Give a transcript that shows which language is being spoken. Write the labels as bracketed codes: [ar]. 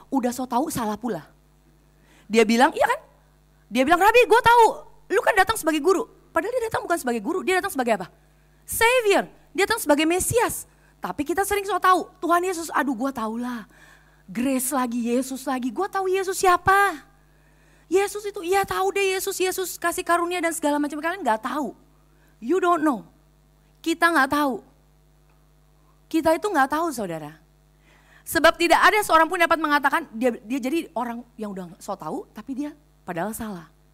[id] Udah so tahu salah pula. Dia bilang, iya kan? Dia bilang, Rabi gue tahu, lu kan datang sebagai guru. Padahal dia datang bukan sebagai guru, dia datang sebagai apa? Savior, dia datang sebagai Mesias. Tapi kita sering so tahu, Tuhan Yesus, aduh gue tahu lah. Grace lagi, Yesus lagi, gue tahu Yesus siapa. Yesus itu, iya tahu deh Yesus kasih karunia dan segala macam. Kalian gak tahu, [en] you don't know. [id] Kita gak tahu. Kita itu gak tahu saudara. Sebab tidak ada seorang pun dapat mengatakan, dia jadi orang yang udah so tahu, tapi dia padahal salah.